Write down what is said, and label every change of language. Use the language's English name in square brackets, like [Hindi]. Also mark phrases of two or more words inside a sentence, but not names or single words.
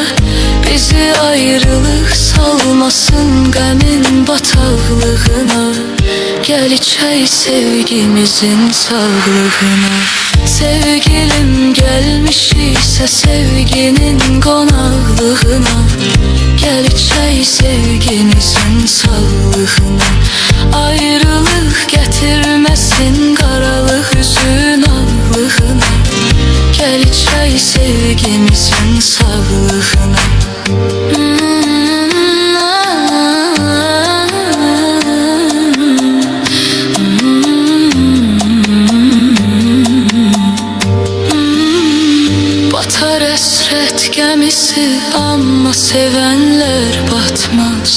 [Azerbaijani] Bizi ayrılık salmasın qəmin bataqlığına. Gel içək sevgimizin sağlığına. Sevgilim [Turkish] gelmiş ise [Azerbaijani] sevginin qonaqlığına. Gel içək sevgimizin sağlığına. Ayrılık gətirməsin qaralıq üzün ağlığına. Gel içək sevgimizin sağlığına. Batar əsrət gəmisi amma sevənlər batmaz.